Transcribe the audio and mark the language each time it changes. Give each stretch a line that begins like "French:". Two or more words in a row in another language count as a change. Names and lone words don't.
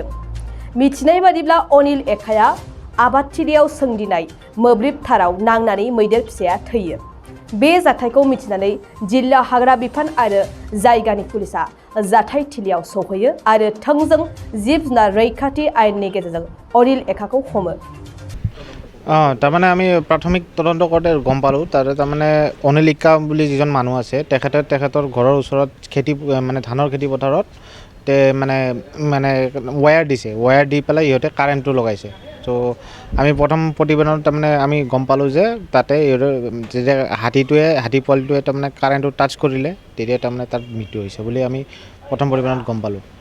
Bodo: मिथिनाय बादिब्ला अनिल एखाया आबादथिलियाव सोंदिनाय मोब्लिब थाराव नांनानै मैदेर फिसाया थैयो। बे जाथायखौ मिथिनानै जिल्ला हाग्रा बिफान आरो जायगानि पुलिसा जाथायथिलियाव सौहैयो आरो थोंजों जिब जुनार रैखाथि आयेननि गेजेरजों अनिल एखाखौ हमो।
Assamese: তাৰমানে আমি প্ৰাথমিক তদন্ত কৰোঁতে গম পালোঁ তাৰমানে অনিল একা বুলি যিজন মানুহ আছে তেখেতৰ ঘৰৰ ওচৰত খেতি মানে ধানৰ খেতি পথাৰত মানে ৱায়াৰ দিছে, ৱায়াৰ দি পেলাই ইহঁতে কাৰেণ্টটো লগাইছে। তো আমি প্ৰথম প্ৰতিবেদনত তাৰমানে আমি গম পালোঁ যে তাতে যেতিয়া হাতী পোৱালিটোৱে তাৰমানে কাৰেণ্টটো টাচ কৰিলে তেতিয়া তাৰমানে তাত মৃত্যু হৈছে বুলি আমি প্ৰথম প্ৰতিবেদনত গম পালোঁ।